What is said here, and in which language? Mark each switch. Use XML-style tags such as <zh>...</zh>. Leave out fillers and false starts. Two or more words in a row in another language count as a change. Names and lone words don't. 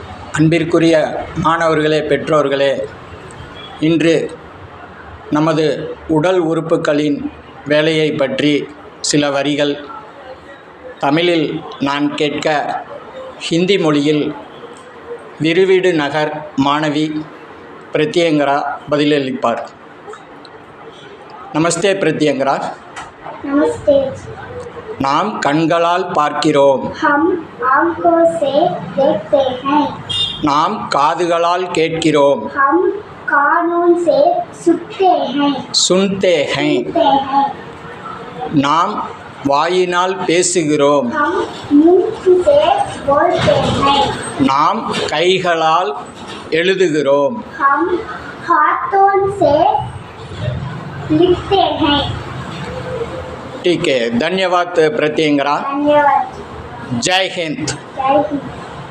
<ta>அன்பிற்குரிய மாணவர்களே, பெற்றோர்களே, இன்று நமது உடல் உறுப்புகளின் வேலையை பற்றி சில வரிகள் தமிழில் நான் கேட்க ஹிந்தி மொழியில் விருவிடு நகர் மாணவி பிரத்யங்கரா பதிலளிப்பார். நமஸ்தே பிரத்யங்கரா.</ta> <hi>नमस्ते।</hi> <ta>நாம் கண்களால் பார்க்கிறோம்.</ta> <hi>हम आंखों से देखते हैं।</hi> <ta>நாம் காதுகளால் கேட்கிறோம்.</ta> <hi>हम कानों से सुनते हैं। सुनते हैं.</hi> <ta>நாம் வாயினால் பேசுகிறோம்.</ta> <hi>हम मुंह से बोलते हैं।</hi> <ta>நாம் கைகளால் எழுதுகிறோம்.</ta> <hi>हम हाथों से लिखते हैं। ठीक है, धन्यवाद प्रत्यंगरा. धन्यवाद। जय हिंद. जय हिंद।</hi>